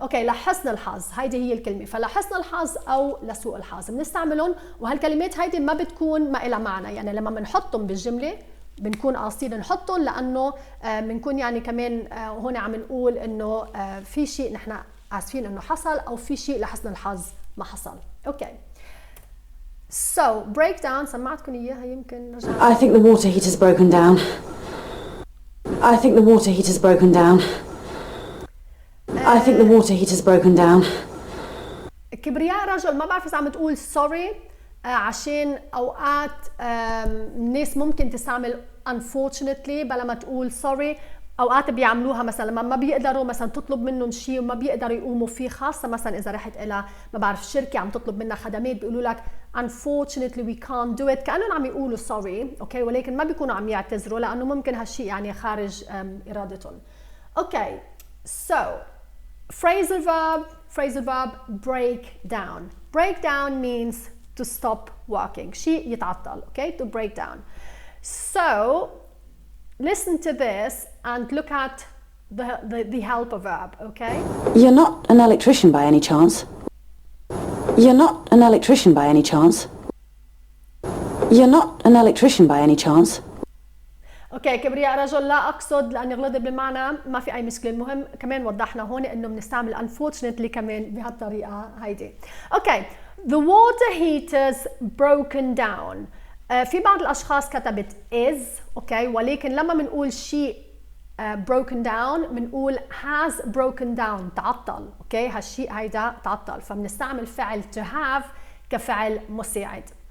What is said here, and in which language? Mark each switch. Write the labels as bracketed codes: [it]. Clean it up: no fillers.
[ar] أوكي لحسن الحظ هيدي هي الكلمة فلحسن الحظ أو لسوء الحظ بنستعملهم وهالكلمات هيدي ما بتكون ما إلها معنى يعني لما بنحطهم بالجملة بنكون قاصدين نحطهم لأنه بنكون يعني كمان هون عم نقول إنه في شيء نحن آسفين إنه حصل أو في شيء لحسن الحظ ما حصل. أوكي So, breakdown, سمعتكم إياها يمكن نرجع. [en] I think the water heater's broken down. I think the water heater's broken down. I think the water heater's broken down. [ar] كبرياء رجل ما بعرف إذا عم تقول sorry عشان أوقات الناس ممكن تستعمل unfortunately بلا ما تقول sorry اوقات بيعملوها مثلا لما ما بيقدروا مثلا تطلب منهم شيء وما بيقدروا يقوموا فيه، خاصه مثلا اذا رحت الى ما بعرف شركه عم تطلب منها خدمات بيقولوا لك [en] unfortunately we can't do it، [ar] كانهم عم يقولوا sorry اوكي، ولكن ما بيكونوا عم يعتذروا لانه ممكن هالشيء يعني خارج ارادتهم. [en] Okay so phrasal verb break down. Break down means to stop working، [ar] شيء يتعطل. [en] okay to break down. So listen to this and look at the helper verb. okay You're not an electrician by any chance. You're not an electrician by any chance. You're not an electrician by any chance. [ar] اوكي كبرياء رجل لا اقصد لاني غلطت بالمعنى، ما في اي مشكله. المهم كمان وضحنا هون انه بنستعمل unfortunately كمان بهالطريقه هيدي. [en] Okay the water heater's broken down. [ar] في بعض الاشخاص كتبت is اوكي، ولكن لما بنقول شيء broken down بنقول has broken down، تعطل. اوكي هالشيء هيدا تعطل، فبنستعمل فعل to have كفعل مساعد.